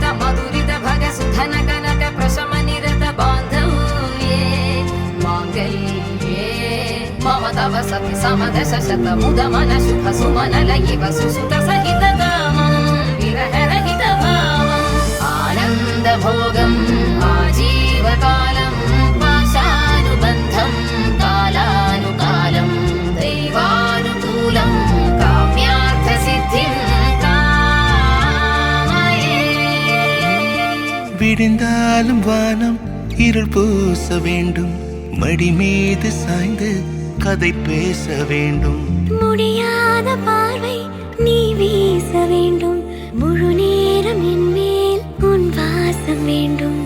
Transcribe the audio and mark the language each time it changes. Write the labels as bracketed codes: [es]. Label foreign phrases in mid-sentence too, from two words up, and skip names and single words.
[sa] മധുരിത ഭഗ സുധന കനക പ്രശമ നിരത ബാന്ധവ്യേ മാംഗല്യേ മമ തവ സതി സമദശ ശത മുദ മന ശുഭ സുമന ലയിവ സുസുത സഹിത കാമം വിരഹ രഹിത ഭാവം ആനന്ദ ഭോഗം ആജീവകാലം പാശാനുബന്ധം കാലാനുകാലം ദൈവാനുകൂലം കാമ്യാർത്ഥ സിദ്ധിം കാമയേ. [ta] விடிந்தாலும் வானம் இருள் பூச வேண்டும் மடி மீது சாய்ந்து கதை பேச வேண்டும் முடியாத பார்வை நீ வீச வேண்டும் முழு நேரம் என் மேல் உன் வாசம் வேண்டும்